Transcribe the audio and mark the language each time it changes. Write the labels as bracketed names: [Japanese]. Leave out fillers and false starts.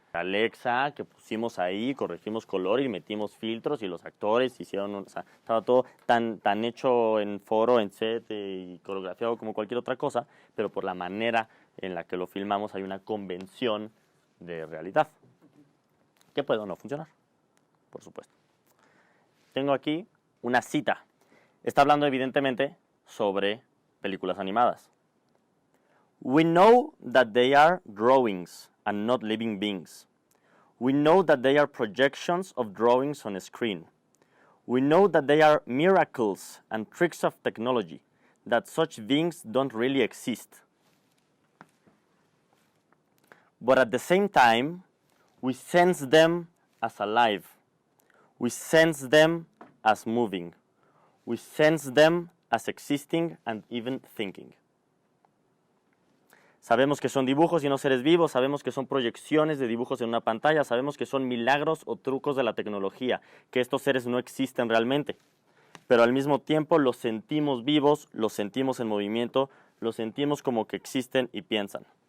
[Spanish] Alexa, que pusimos ahí, corregimos color y metimos filtros y los actores hicieron, o sea, estaba todo tan hecho en foro, en set y coreografiado como cualquier otra cosa, pero por la manera en la que lo filmamos hay una convención de realidad, que puede o no funcionar, por supuesto. Tengo aquí una cita. Está hablando evidentemente sobre películas animadas. [English] We know that they are drawings and not living beings. We know that they are projections of drawings on a screen. We know that they are miracles and tricks of technology, that such beings don't really exist. But at the same time, we sense them as alive. We sense them as moving. We sense them as existing and even thinking. [Spanish] Sabemos que son dibujos y no seres vivos, sabemos que son proyecciones de dibujos en una pantalla, sabemos que son milagros o trucos de la tecnología, que estos seres no existen realmente. Pero al mismo tiempo los sentimos vivos, los sentimos en movimiento, los sentimos como que existen y piensan.